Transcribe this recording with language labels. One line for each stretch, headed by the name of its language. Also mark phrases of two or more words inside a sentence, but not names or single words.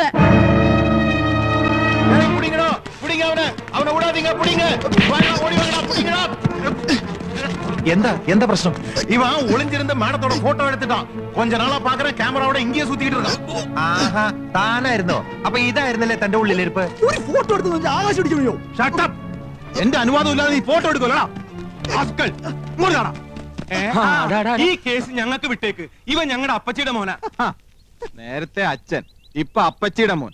Tamil: புடிங்கடா, புடிங்க அவனை. அவனை விடாதீங்க, புடிங்க. வாங்க, ஓடி வாங்கடா, புடிங்கடா.
Malayalam: എന്താ പ്രശ്നം?
Tamil: இவன் ஒளிஞ்சிருந்த மேடத்தோட போட்டோ எடுத்துட்டான். கொஞ்ச நாளா பாக்குற கேமராவோட இங்கேயே சுத்திக்கிட்டு இருக்கான்.
Malayalam: ആഹാ, താനായിരുന്നോ? അപ്പൊ ഇതായിരുന്നല്ലേ തന്റെ ഉള്ളിലിരിപ്പ്? ഒരു ഫോട്ടോ എടുത്ത് ആകാശം അടിച്ചു.
English: Shut up.
Malayalam: എന്റെ അനുവാദം ഇല്ലാതെ നീ ഫോട്ടോ എടുക്കലടാ. ആസ്കൽ മുറിയാടാ. ഈ കേസ് ഞങ്ങൾക്ക് വിട്ടേക്ക്. ഇവൻ ഞങ്ങളുടെ അപ്പച്ചിയുടെ മോനാ. നേരത്തെ അച്ഛൻ, ഇപ്പൊ അപ്പച്ചിയുടെ മോൻ.